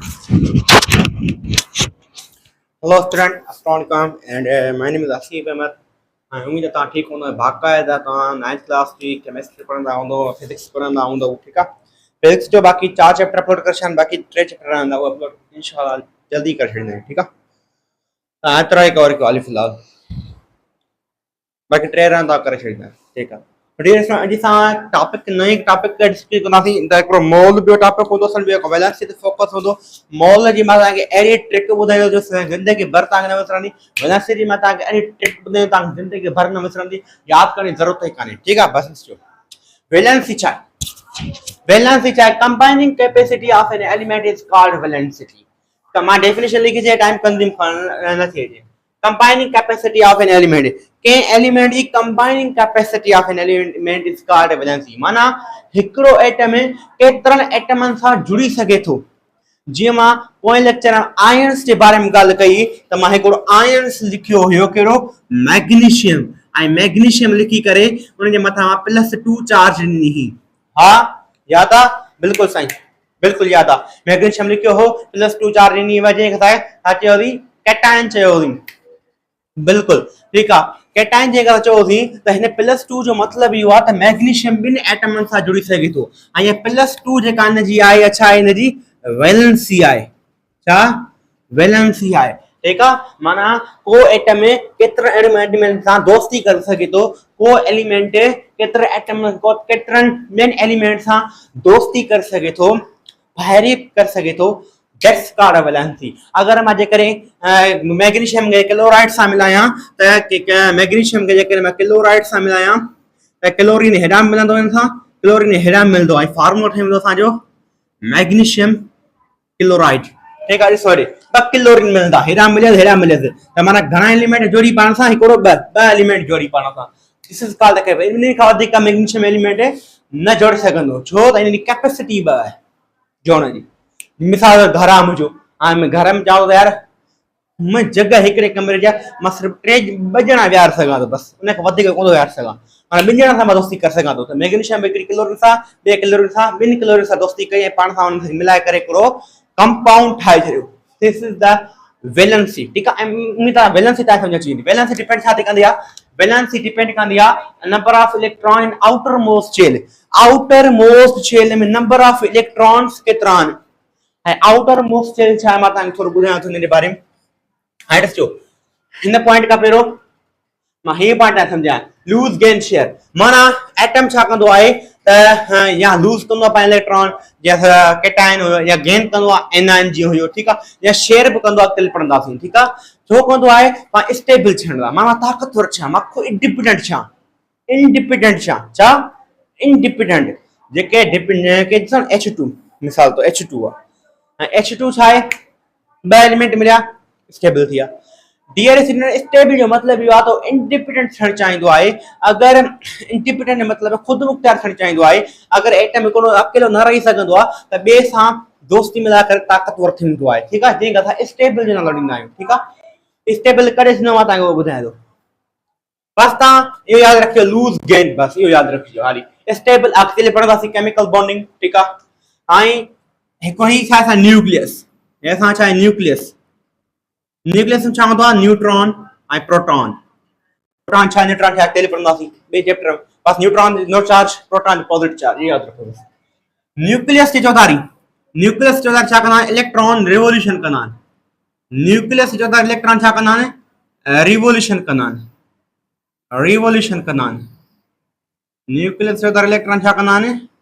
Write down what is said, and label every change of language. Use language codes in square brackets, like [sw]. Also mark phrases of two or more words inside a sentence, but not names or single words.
[en] Hello student, Assalamualaikum and my name is Asif Ahmed. [sd] उम्मीद है तव्हां ठीकु हूंदो बाक़ाइदा तव्हां 9th क्लास जी केमिस्ट्री पढ़ंदा हूंदो फिजिक्स पढ़ंदा हूंदो ठीक आहे फिजिक्स जो बाक़ी 4 चैप्टर अपलोड करे छॾिया बाक़ी 3 चैप्टर रहंदा उहे अपलोड इंशाल्लाह जल्दी करे छॾींदा आहियूं ठीकु आहे एतिरा ई कवर कयो हाली फ़िलहाल बाक़ी 3 रहंदा करे छॾींदा ठीकु आहे अॼु असां टॉपिक नए टॉपिक ते डिस्कस कंदासीं त हिकिड़ो मोल ॿियो टॉपिक हूंदो असल ॿियो वैलेंस ते फोकस हूंदो मोल जी मां तव्हांखे अहिड़ी ट्रिक ॿुधायो जो ज़िंदगी भर तव्हांखे न विसरंदी वैलेंस जी मां तव्हांखे अहिड़ी ट्रिक ॿुधायो तव्हांखे ज़िंदगी भर न विसरंदी यादि करण जी ज़रूरत ई कान्हे ठीकु आहे बसि ॾिसो वैलेंसी छा आहे वैलेंसी छा आहे [en] combining capacity of an element is called valencity [sd] त मां डेफिनेशन लिखी छॾी [en] time consume [sd] न थिए [en] combining capacity of an element [sd] के एलिमेंट जी [en] combining capacity of an element is called valency [sd] माना हिकिड़ो एटम केतिरनि एटमनि सां जुड़ी सघे थो जीअं मां पोएं लेक्चर में आयन्स जे बारे में ॻाल्हि कई त मां हिकिड़ो आयन्स लिखियो हुयो कहिड़ो मैग्नीशियम ऐं मैग्नीशियम लिखी करे उन जे मथां +2 चार्ज ॾिनी हुई हा यादि आहे बिल्कुलु साईं बिल्कुलु यादि आहे मैग्नीशियम लिखियो हो +2 चार्ज ॾिनी हुई जंहिंखे छा चयो हुई कैटायन चयो हुई [hi] बिल्कुल ठीक है [sd] कैटायन जे अगर चओ थी त हिन +2 जो मतलब इहो आहे त मैग्नीशियम ॿिनि एटमनि सां जुड़ी सघे थो ऐं ये +2 जेका इन जी आहे छा इन जी वैलेंसी आहे छा वैलेंसी आहे ठीक आहे माना को एटम केतिरे एलिमेंट सां दोस्ती करे सघे थो को एलिमेंट केतिरे एटम को केतिरनि ॿियनि एलिमेंट सां दोस्ती करे सघे थो भाइरी करे सघे थो [en] That's called a valency. [sd] अगर मां जेकरे मैग्नीशियम के क्लोराइड सां मिलायां त मैग्नीशियम के जेकरे मैं क्लोराइड सां मिलायां त क्लोरीन हेॾां मिलंदो इनसां क्लोरीन हेॾां मिलंदो ऐं फार्मूलो ठहींदो असांजो मैग्नीशियम क्लोराइड ठीक आहे सॉरी ॿ क्लोरीन मिलंदा हेॾां मिले त माना घणा एलिमेंट जोड़ी पाण सां हिकिड़ो ॿ एलिमेंट जोड़ी पाण सां [en] this is called the [sd] इन खां वधीक मैग्नीशियम एलिमेंट न जोड़े सघंदो छो त इन जी कैपेसिटी ॿ आहे जोड़ण जी मिसाल घर आहे मुंहिंजो हाणे घर में चवां त यार मैं जगह हिकिड़े कमरे जा मां सिर्फ़ु 2 ॼणा विहारे सघां थो बसि उन खां वधीक कोन थो विहारे सघां माना 2 ॼणनि सां मां दोस्ती करे सघां थो त मैग्नीशियम हिकिड़ी क्लोरीन सां ॿिए क्लोरीन सां 2 क्लोरीन सां दोस्ती कई ऐं पाण सां उन मिलाए करे हिकिड़ो कंपाउंड ठाहे छॾियो [en] this is the valency [sd] ठीकु आहे ऐं उन तरह वैलेंसी तव्हां सम्झ अची वेंदी वैलेंसी डिपेंड छा थी कंदी आहे वैलेंसी डिपेंड कंदी आहे [en] number of electron in outer most shell में number of electrons [sd] केतिरा आहिनि ऐं [en] outer most shell [sd] छा आहे मां तव्हांखे थोरो ॿुधायां थो हिन जे बारे में हाणे ॾिसो हिन पॉइंट खां पहिरियों मां हीअ पॉइंट न सम्झां [en] lose gain share [sd] माना एटम छा कंदो आहे त या लूज कंदो आहे पंहिंजो इलेक्ट्रॉन या कैटायन हुयो या गेन कंदो आहे एनायन जी हुयो ठीकु आहे या शेयर बि कंदो आहे अॻिते पढ़ंदासीं ठीकु आहे छो कंदो आहे मां स्टेबल थियण लाइ माना ताक़तवर छा मां इंडिपेंडेंट छा इंडिपेंडेंट जेके H2 मिसाल तो H2 आहे H2 छा आहे ॿ एलिमेंट मिलिया स्टेबल थी विया डीआरएस स्टेबल जो मतलब इहो आहे तो इंडिपेंडेंट थियण चाहींदो आहे अगर इंडिपेंडेंट मतलब खुद मुख्तियार थियण चाहींदो आहे अगर एटम हिकिड़ो अकेलो न रही सघंदो आहे त ॿिए सां दोस्ती मिलाए करे ताक़तवर थींदो आहे ठीकु आहे जंहिंखे असां स्टेबल जो नालो ॾींदा आहियूं ठीकु आहे स्टेबल करे ॾिनो आहे तव्हांखे उहो ॿुधायां थो बस तव्हां इहो यादि रखियो [en] lose gain [sd] बस इहो यादि रखिजो हाली स्टेबल अॻिते पढ़ंदासीं केमिकल बॉन्डिंग ठीकु आहे ऐं हिकिड़ी छा आहे न्यूक्लियस हे असां छा आहे न्यूक्लियस में छा हूंदो आहे न्यूट्रॉन ऐं प्रोटॉन प्रोटॉन छा न्यूट्रॉन छा अॻिते पढ़ंदासीं ॿिए चैप्टर में बस [en] neutron no charge proton positive charge [sd] यादि रखो बस न्यूक्लियस जी चौधारी छा कंदा आहिनि इलेक्ट्रॉन रिवोल्यूशन कंदा आहिनि न्यूक्लियस जी चौधारी इलेक्ट्रॉन छा कंदा आहिनि रिवोल्यूशन कंदा आहिनि न्यूक्लियस जो चौधारी इलेक्ट्रॉन छा कंदा आहिनि